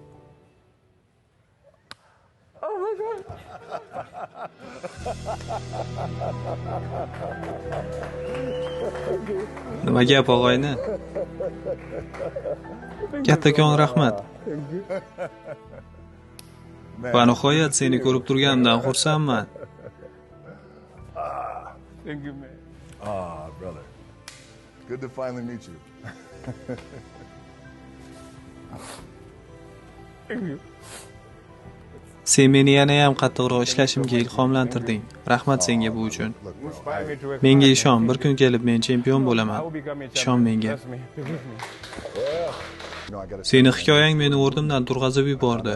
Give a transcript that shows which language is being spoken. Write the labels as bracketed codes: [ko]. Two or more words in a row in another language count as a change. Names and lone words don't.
[uz] Nima gap og'ayni? Kattakon rahmat. Va nihoyat seni ko'rib turganimdan xursandman. [en] Thank you, man. Brother. Good to finally meet you. Thank you. [uz] Sen meni yana ham qattiqroq ishlashimga ilhomlantirding. Rahmat senga bu uchun. Menga ishon, bir kun kelib men chempion bo'laman. Ishon menga. Seni hikoyang meni o'rnimdan turg'azib yubordi.